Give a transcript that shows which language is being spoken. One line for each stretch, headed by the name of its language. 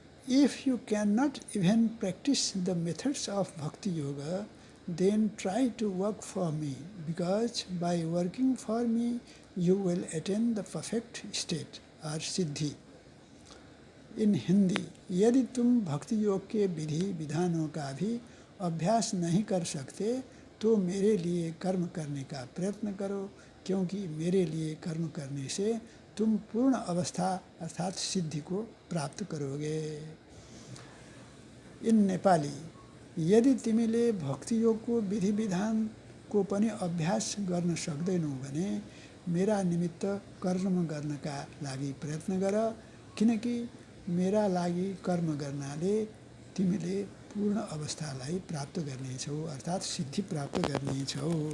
English: If you cannot even practice the methods of Bhakti Yoga, then try to work for me, because by working for me you will attain the perfect state or siddhi. In Hindi,
Hindi: यदि तुम भक्ति योग के विधि विधानों का भी अभ्यास नहीं कर सकते तो मेरे लिए कर्म करने का प्रयत्न करो, क्योंकि मेरे लिए कर्म करने से तुम पूर्ण अवस्था अर्थात सिद्धि को प्राप्त करोगे।
English: in Nepali,
Nepali: यदि तिमीले भक्ति योगको विधि विधानको पनि अभ्यास गर्न सक्दैनौ भने मेरा निमित्त कर्म गर्नका लागि प्रयत्न गर, किनकि मेरा लागि कर्म गर्नाले तिमीले पूर्ण अवस्थालाई प्राप्त गर्नेछौ अर्थात् सिद्धि प्राप्त गर्नेछौ।